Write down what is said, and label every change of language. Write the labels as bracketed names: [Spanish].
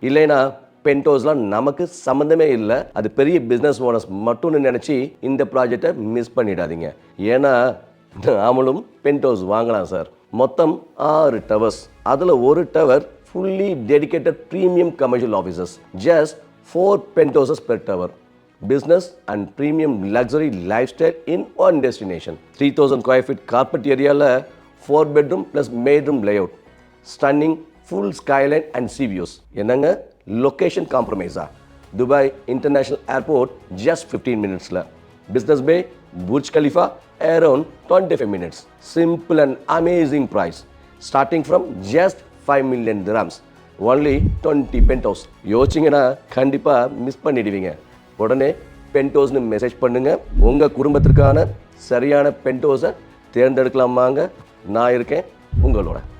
[Tamil] இல்லைன்னா பென்ட் ஹவுஸ்லாம் நமக்கு சம்மந்தமே இல்லை. அது பெரிய பிஸ்னஸ் ஓனர்ஸ் மட்டும்னு நினச்சி இந்த ப்ராஜெக்டை மிஸ் பண்ணிடாதீங்க. ஏன்னா நாமளும் பென்ட் ஹவுஸ் வாங்கலாம் சார். மொத்தம் 6 டவர்ஸ். அதில் ஒரு [English] Tower fully dedicated premium commercial offices. Just 4 penthouses per tower. Business and premium luxury lifestyle in one destination. 3000 square feet carpet area la 4 bedroom plus bedroom layout. Stunning full skyline and sea views. Enanga location compromise. Dubai International Airport just 15 minutes la. Business Bay Burj Khalifa around 25 minutes. Simple and amazing price. Starting from just 5 million dirhams. Only 20 penthouse. [Tamil] யோசிச்சிங்கன்னா கண்டிப்பாக miss பண்ணிடுவீங்க. உடனே pent ஹவுஸ்னு message பண்ணுங்கள். உங்கள் குடும்பத்திற்கான சரியான pent ஹவுஸை தேர்ந்தெடுக்கலாமாங்க. நான் இருக்கேன் உங்களோட.